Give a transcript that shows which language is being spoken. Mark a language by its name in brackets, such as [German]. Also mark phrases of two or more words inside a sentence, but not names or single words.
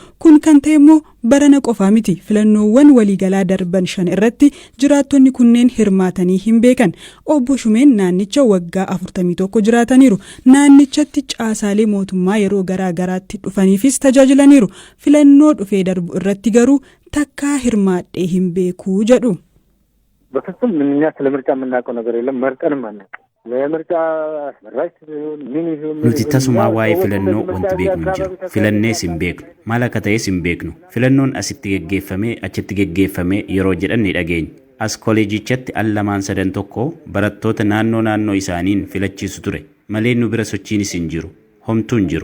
[Oromo] Kun kan ta'e immoo barana qofaa miti. Filannoowwan waliigalaa darban 5 irratti jiraattonni kunneen hirmaatanii hin beekan. Obbo Shumeen naannicha waggaa 41 jiraataniiru. Naannichatti caasaalee mootummaa yeroo garaa garaatti dhufaniifis tajaajilaniiru. Filannoo dhufee darbu irratti garuu takkaa hirmaadhee hin beekuu jedhu. [Amharic] በፍጹም ምንኛ ስለምርጫ የምናውቀው ነገር የለም መርጠንም አናውቅም. ለምርጫ ራስ ምን ይሁን [Oromo] nuti tasuma waa'ee filannoo wanti beeknu jiru filannees hin beeknu maal akka ta'es hin beeknu filannoon asitti geggeeffamee achitti geggeeffamee yeroo jedhan ni dhageenya. As kooleejichatti al lamaan sadan tokko barattoota naannoo isaaniin filachiisu ture malee nu bira sochiinis hin jiru homtuu hin jiru.